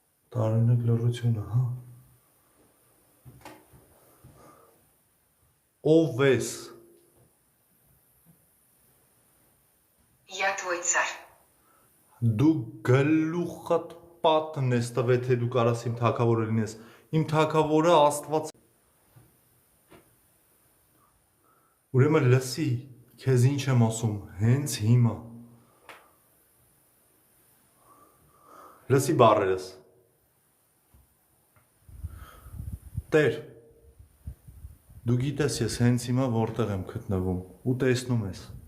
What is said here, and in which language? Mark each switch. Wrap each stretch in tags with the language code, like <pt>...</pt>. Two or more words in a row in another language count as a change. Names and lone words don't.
<hy>Տարօրինակ լռությունը, հա։ Ով ես։</hy> <ru>Я твой царь.</ru> <hy>Դու գլուխդ պատն ես տվել, թե դու կարաս իմ թագավորը լինես։ Իմ թագավորը Աստված։ Ուրեմն լսի, քեզ ինչ եմ ասում, հենց հիմա։ Լսի բառերս։ Տեր, դու գիտես ես հենց հիմա որտեղ եմ գտնվում ու տեսնում ես։</hy>